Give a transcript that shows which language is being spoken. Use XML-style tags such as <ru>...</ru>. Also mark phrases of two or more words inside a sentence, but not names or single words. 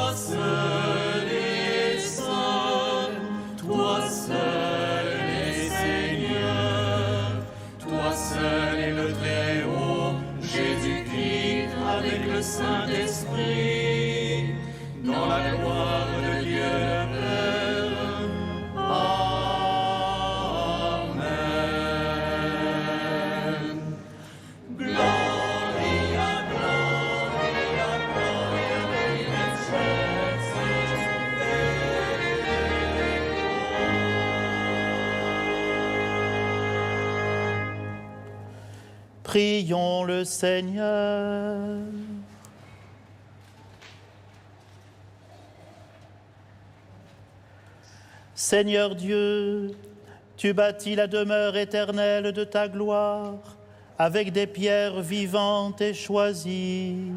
<fr>seul est saint, toi seul est Seigneur, toi seul est le Très-Haut, Jésus-Christ avec le Saint-Esprit, dans la gloire de Dieu le Père. Amen.</fr> <la>Gloria, Gloria, Gloria in excelsis Deo.</la> <fr>Prions le Seigneur. Seigneur Dieu, tu bâtis la demeure éternelle de ta gloire avec des pierres vivantes et choisies.</fr>